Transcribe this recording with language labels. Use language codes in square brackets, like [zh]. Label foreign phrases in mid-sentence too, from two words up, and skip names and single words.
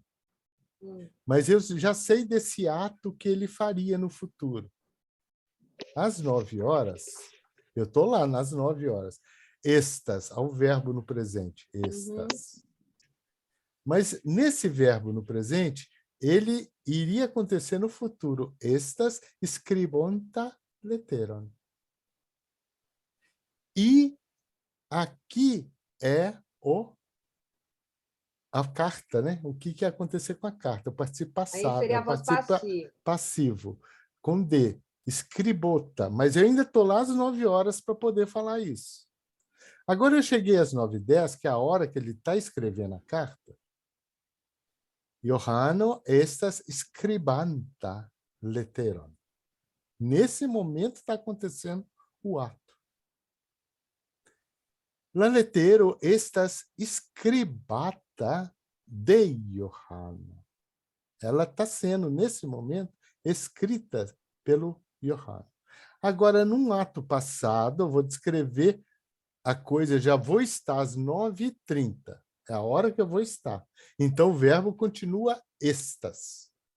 [pt] Mas eu já sei desse ato que ele faria no futuro. Às 9 horas, eu estou lá nas 9 horas. Estas, ao verbo no presente, estas. Mas nesse verbo no presente, ele iria acontecer no futuro. [eo] Estas scribonta letteron. [pt] E aqui é a carta, né? O que ia acontecer com a carta? O participo Aí passado, seria a o voz participo passiva. passivo, com D. Scribota. Mas eu ainda estou lá às 9 horas para poder falar isso. Agora eu cheguei às 9:10, que é a hora que ele está escrevendo a carta. [eo] Johanno estas scribanta letteron. [pt] Nesse momento está acontecendo o ato. [eo] La lettero estas scribata de Johanno. [pt] Ela está sendo, nesse momento, escrita pelo Johanno. Agora, num ato passado, eu vou descrever a coisa, já vou estar às 9:30. É a hora que eu vou estar. Então, o verbo continua estas.